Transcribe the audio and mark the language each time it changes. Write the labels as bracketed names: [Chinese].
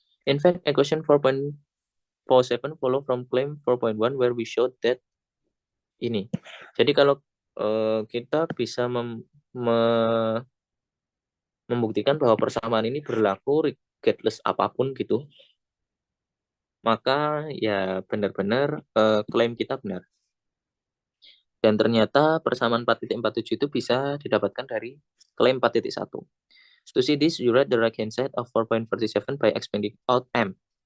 [English] In fact, equation 4.47 follow from claim 4.1 where we showed that ini. [Indonesian] Jadi kalau kita bisa membuktikan bahwa persamaan ini berlaku regardless apapun gitu, maka ya benar-benar klaim kita benar. Dan ternyata persamaan 4.47 itu bisa didapatkan dari klaim 4.1. [English] To see this, you write the right hand side of 4.47 by expanding out M.